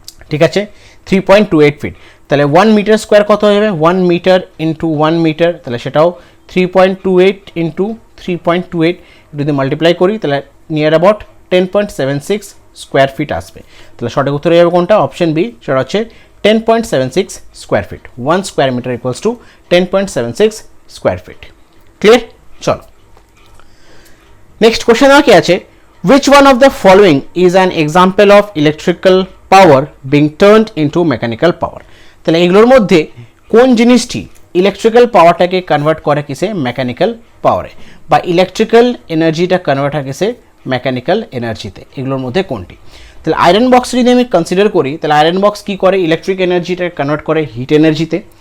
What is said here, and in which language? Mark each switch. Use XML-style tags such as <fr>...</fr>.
<bn>ঠিক আছে, 3.28 ফিট। তাহলে 1 মিটার স্কোয়ার কত হয়ে যাবে, 1 মিটার ইন্টু 1 মিটার, তাহলে সেটাও 3.28 ইন্টু 3.28 যদি মাল্টিপ্লাই করি তাহলে নিয়ার অ্যাবাউট 10.76 স্কোয়ার ফিট আসবে। তাহলে সঠিক উত্তর হয়ে যাবে কোনটা, অপশন বি, সেটা হচ্ছে 10.76 square feet. 1 square metre equals to 10.76 square feet. Clear? চলো নেক্সট কোশ্চেন কি আছে,</bn> <en>which one of the following is an example of electrical power being turned into mechanical power।</en> <bn>তাহলে এগুলোর মধ্যে কোন জিনিসটি ইলেকট্রিক্যাল পাওয়ারটাকে কনভার্ট করে কিসে, মেকানিক্যাল পাওয়ারে, বা ইলেকট্রিক্যাল এনার্জিটা কনভার্ট হয় কিসে, মেকানিক্যাল এনার্জিতে। এগুলোর মধ্যে কোনটি? তাহলে আয়রন বক্স যদি আমি কনসিডার করি, তাহলে আয়রন বক্স কী করে, ইলেকট্রিক এনার্জিটা কনভার্ট করে হিট এনার্জিতে।</bn>